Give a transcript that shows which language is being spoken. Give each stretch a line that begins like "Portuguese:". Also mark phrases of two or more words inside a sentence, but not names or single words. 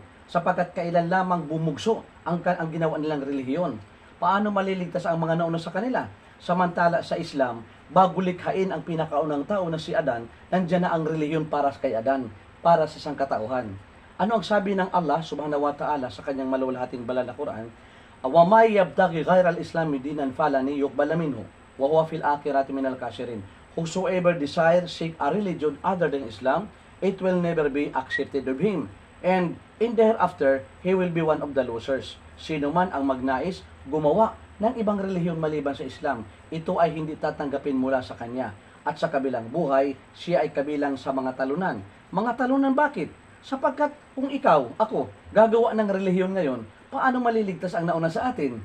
Filipino: Sapagkat kailan lamang bumugso ang ginawa nilang relihiyon. Paano maliligtas ang mga nauna sa kanila? Samantala sa Islam, bago likhain ang pinakaunang tao na si Adan, nandiyan na ang relihiyon para kay Adan, para sa sangkatauhan. Ano ang sabi ng Allah
Arabic: سبحانه وتعالى
Filipino: sa kanyang maluwalhating banal na Quran?
Arabic: "ومن يبتغ غير الإسلام دينا فلن يقبل منه، وهو في الآخرة من الخاسرين."
English: Whosoever desires seek a religion other than Islam, it will never be accepted of him. And in the hereafter, he will be one of the losers.
Filipino: Sino man ang magnais gumawa ng ibang relihiyon maliban sa Islam, ito ay hindi tatanggapin mula sa kanya. At sa kabilang buhay, siya ay kabilang sa mga talunan. Mga talunan bakit? Sapagkat kung ikaw, ako, gagawa ng relihiyon ngayon, paano maliligtas ang nauna sa atin?